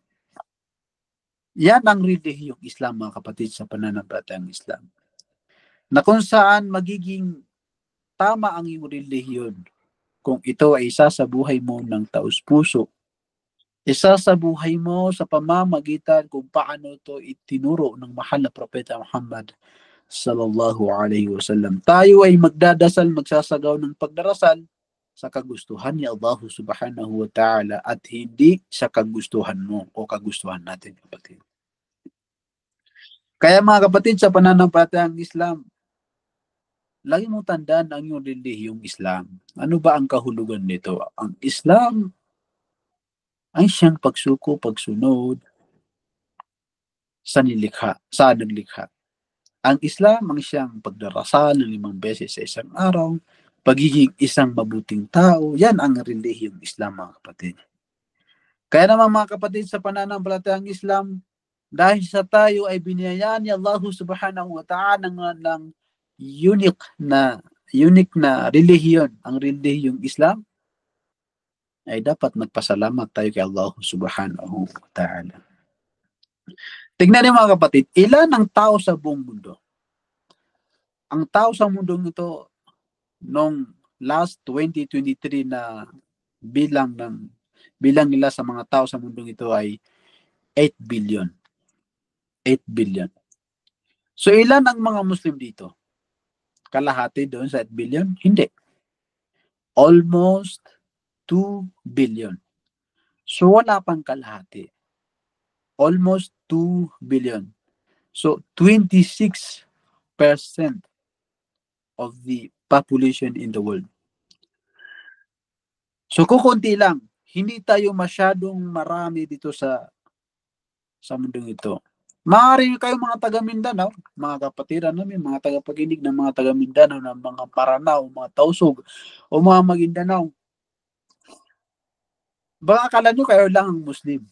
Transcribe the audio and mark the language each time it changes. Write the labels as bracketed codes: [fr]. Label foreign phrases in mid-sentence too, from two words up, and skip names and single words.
[tl] Yan ang relihiyong Islam, mga kapatid, sa pananampalatayang Islam. Na kung saan magiging tama ang iyong relihiyon kung ito ay isa sa buhay mo ng taus-puso. Isa sa buhay mo sa pamamagitan kung paano ito itinuro ng mahal na Propeta Muhammad [ar] صلى الله عليه وسلم. [tl] Tayo ay magdadasal, magsasagaw ng pagdarasal sa kagustuhan ni Allah [ar] سبحانه وتعالى [tl] at hindi sa kagustuhan mo o kagustuhan natin, kapatid. Kaya mga kapatid, sa pananampalatayang Islam, lagi mong tandaan ang iyong relihiyong Islam. Ano ba ang kahulugan nito? Ang Islam ay siyang pagsuko, pagsunod sa nilikha, sa naglikha. Ang Islam ang siyang pagdarasal ng 5 beses sa isang araw, pagiging isang mabuting tao. Yan ang relihiyong Islam, mga kapatid. Kaya naman, mga kapatid, sa pananampalatayang Islam, dahil sa tayo ay biniyayaan ni Allah [ar] سبحانه وتعالى [tl] ng unique na relihiyon, ang relihiyong Islam, ay dapat magpasalamat tayo kay Allah [ar] سبحانه وتعالى. [tl] Tignan niyo, mga kapatid, ilan ang tao sa buong mundo? Ang tao sa mundong ito, noong last 2023 na bilang nila sa mga tao sa mundong ito ay 8 billion. [en] 8 billion. [tl] So ilan ang mga Muslim dito? Kalahati doon sa 8 billion? [en] Hindi. Almost 2 billion. [tl] So wala pang kalahati. [en] Almost 2 billion. So 26% of the population in the world. [tl] So kukunti lang. Hindi tayo masyadong marami dito sa mundong ito. Maaari kayo mga taga Mindanao, mga kapatiran namin, mga tagapakinig ng mga taga Mindanao, ng mga Maranao, mga Tausug, o mga Maguindanao. Baka akala nyo kayo lang ang Muslim.